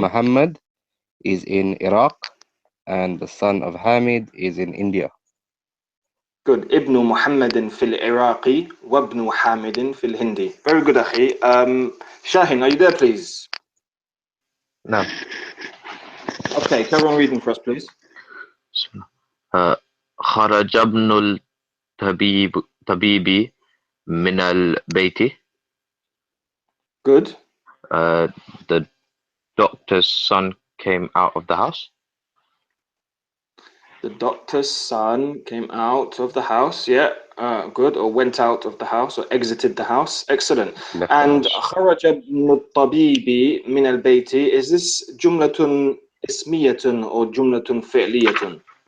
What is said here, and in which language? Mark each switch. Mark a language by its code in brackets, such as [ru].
[en] Muhammad is in Iraq and the son of Hamid is in India. Good. [ar] ابن محمد في العراق وابن حامد في الهند. [en] Very good, أخي. Shahin, are you there, please? No. Okay, carry on reading for us, please. [ar] خرج ابن الطبيب من البيت. [en] Good. The doctor's son came out of the house. The doctor's son came out of the house. Yeah, good. Or went out of the house or exited the house. Excellent. Left And the house. [ar] خرج ابن الطبيب من البيت. [en] Is this جملة اسمية or جملة فعلية?